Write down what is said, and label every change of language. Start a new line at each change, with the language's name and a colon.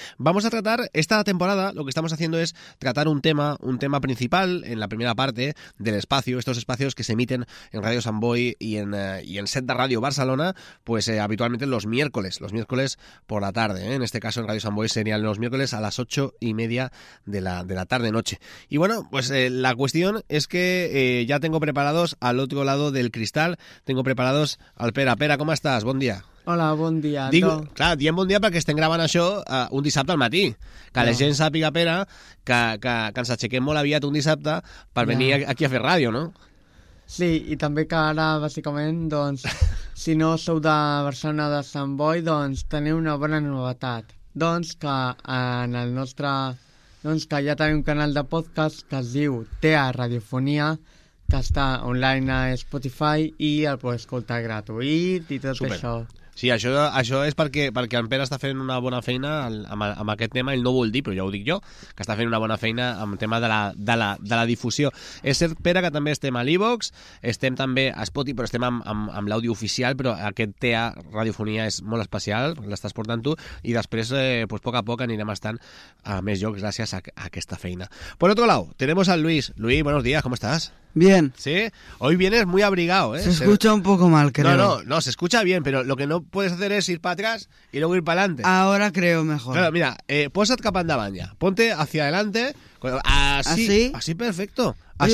Spanish: Vamos a tratar esta temporada, lo que estamos haciendo es tratar un tema principal en la primera parte del espacio, estos espacios que se emiten en Radio Sant Boi y en Set de Radio Barcelona, pues habitualmente los miércoles por la tarde, ¿eh? En este caso en Radio Sant Boi serían los miércoles a las 8:30 de la tarde-noche. Y bueno, pues la cuestión es que ya tengo preparados al otro lado del cristal, tengo preparados al Pera. Pera, ¿cómo estás? Buen día. Hola, buen día.
Catalan: Diem
Spanish: buen día
Catalan: perquè estem gravant això un dissabte al matí. Que la gent sàpiga, Pera, que ens aixequem molt aviat un dissabte per venir aquí a fer ràdio, no? Sí, i també que ara, bàsicament, doncs, si no sou de Barcelona de Sant Boi, doncs teniu una bona novetat. Doncs que en el nostre... Doncs que ja tenim un canal de podcast que es diu Tea Radiofonia, que està online a Spotify i el pots escoltar gratuït i tot. Super. Això. Sí, això és perquè en Pere està fent una bona feina amb aquest tema. Ell no vol dir, però ja ho dic jo, que està fent una bona feina amb el tema de la difusió. És cert, Pere, que també estem a l'iVoox, estem també a Spotify, però estem amb l'àudio oficial, però aquest TEA Radiofonia és molt especial, l'estàs portant tu, i després, pues, a poc a poc, anirem estant a més llocs gràcies a aquesta feina.
Spanish: Por otro lado, tenemos al Luis. Luis, buenos días, ¿cómo estás? Bien. Sí, hoy vienes muy abrigado, ¿eh? Se escucha un poco mal, creo. No, se escucha bien, pero lo que no puedes hacer es ir para atrás y luego ir para adelante. Ahora creo mejor. Claro, mira, posad capa andaban ya. Ponte hacia adelante. Así. Así perfecto. Así.